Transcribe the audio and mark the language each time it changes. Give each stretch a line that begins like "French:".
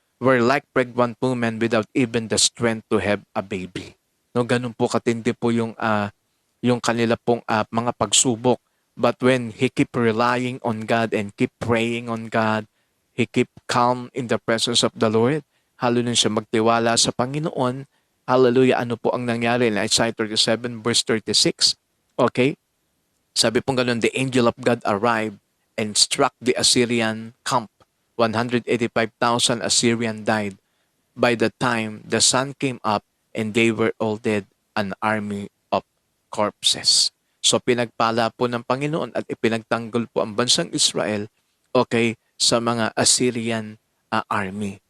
English: Were like pregnant women without even the strength to have a baby.
Filipino: No, ganun po katindi po yung kanila pong mga pagsubok.
English: But when he keep relying on God and keep praying on God, he keep calm in the presence of the Lord.
Filipino: Hallelujah, siya magtiwala sa Panginoon. Hallelujah, ano po ang nangyari in Isaiah 37 verse 36? Okay? Sabi pong ganun,
English: the angel of God arrived and struck the Assyrian camp. 185,000 Assyrian died by the time the sun came up and they were all dead, an army of corpses.
Filipino: So pinagpala po ng Panginoon at ipinagtanggol po ang bansang Israel, okay, sa mga Assyrian army.